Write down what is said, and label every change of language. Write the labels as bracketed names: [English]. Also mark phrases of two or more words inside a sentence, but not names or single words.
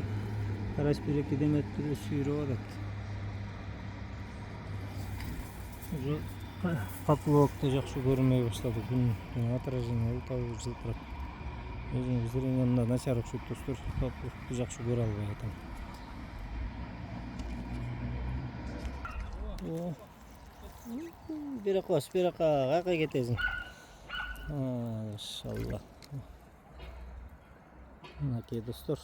[Kyrgyz] Карась бир-эки деметип эле сүйрөп атат. Уже поплавокто жакшы көрүнбөй баштады. Күн отражение табып жылтырап. Өзүм зрениемде начар окшойт достор. Поплавокто жакшы көрө албай атам. [Kazakh] Бері қос, бері қайқа кетесің. [Kyrgyz] Машалла. Мынакей достор.